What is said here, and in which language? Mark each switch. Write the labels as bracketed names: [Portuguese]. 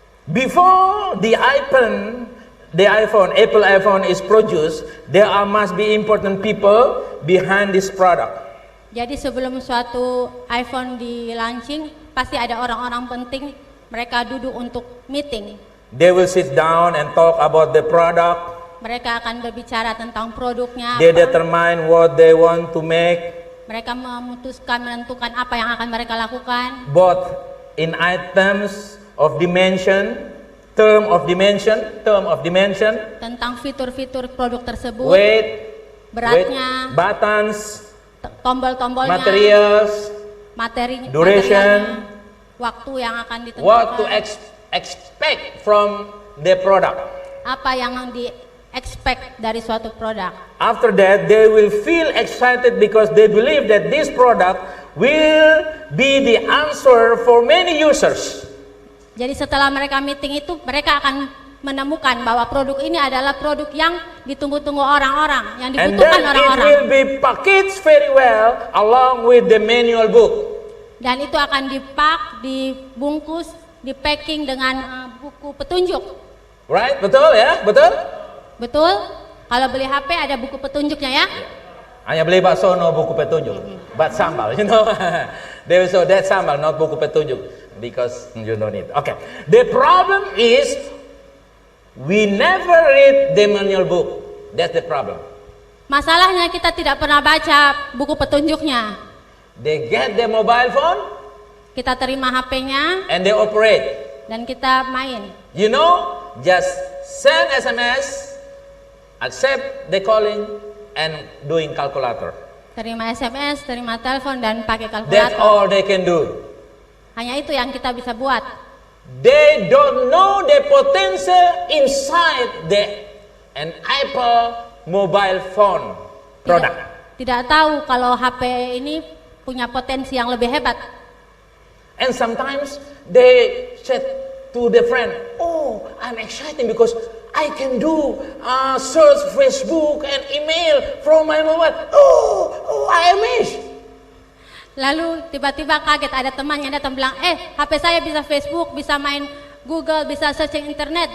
[English] Before the Apple iPhone is produced, there must be important people behind this product. [Indonesian] Jadi sebelum suatu iPhone di launching, pasti ada orang-orang penting, mereka duduk untuk meeting. [English] They will sit down and talk about the product. [Indonesian] Mereka akan berbicara tentang produknya. [English] They [Indonesian] apa. [English] determine what they want to make, [Indonesian] Mereka menentukan apa yang akan mereka lakukan. [English] both in items of dimension, term of dimension, [Indonesian] Tentang fitur-fitur produk tersebut, [English] weight, [Indonesian] beratnya, [English] buttons, [Indonesian] tombol-tombolnya, [English] materials, [Indonesian] materinya, [English] duration, [Indonesian] waktu yang akan ditentukan, [English] what to expect from the product. [Indonesian] apa yang di-expect dari suatu produk. [English] After that, they will feel excited because they believe that this product will be the answer for many users. [Indonesian] Jadi setelah mereka meeting itu, mereka akan menemukan bahwa produk ini adalah produk yang ditunggu-tunggu orang-orang, yang [English] And [Indonesian] dibutuhkan [English] then it [Indonesian] orang-orang. [English] will be packaged very well along with the manual book. [Indonesian] Dan itu akan dibungkus, di-packing dengan buku petunjuk. [English] Right? [Indonesian] Betul ya? Betul? Betul? Kalau beli HP ada buku petunjuknya ya? Hanya beli bakso [English] no [Indonesian] buku petunjuk. [English] But sambal, you know. They will show that sambal, not buku petunjuk. Because you don't need. Okay. The problem is we never read the manual book. That's the problem. [Indonesian] Masalahnya kita tidak pernah baca buku petunjuknya. [English] They get the mobile phone [Indonesian] Kita terima HP-nya [English] and they operate. [Indonesian] dan kita main. [English] You know, just send SMS, accept the calling, and doing calculator. [Indonesian] Terima SMS, terima telepon dan pakai [English] That's [Indonesian] kalkulator. [English] all they can do. [Indonesian] Hanya itu yang kita bisa buat. [English] They don't know the potential inside an Apple mobile phone product. [Indonesian] Tidak tahu kalau HP ini punya potensi yang lebih hebat. [English] And sometimes they said to the friend, "Oh, I'm excited because I can do search Facebook and email from my mobile. Oh, I am amazed." [Indonesian] Lalu tiba-tiba kaget ada teman yang datang bilang, HP saya bisa Facebook, bisa main Google, bisa searching internet.